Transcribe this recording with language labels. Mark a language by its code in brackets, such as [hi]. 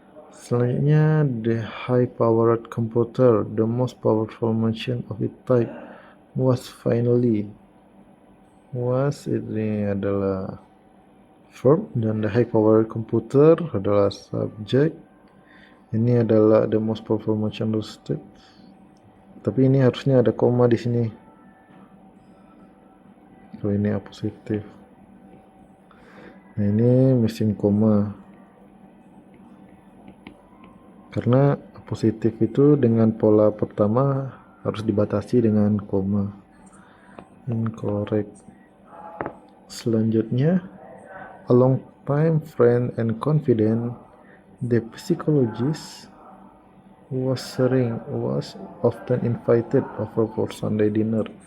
[id] Selanjutnya, [en] the high-powered computer, the most powerful machine of its type, was finally. [id] Was ini adalah verb, dan [en] the high-powered computer [id] adalah subjek. Ini adalah [en] the most powerful machine of its type. [id] Tapi ini harusnya ada koma di sini. Kalau ini positif. Nah, ini missing koma. Karena positif itu dengan pola pertama harus dibatasi dengan koma. [en] Incorrect. [id] Selanjutnya, [en] a long time friend and confidant, the psychologist was often invited over for Sunday dinner.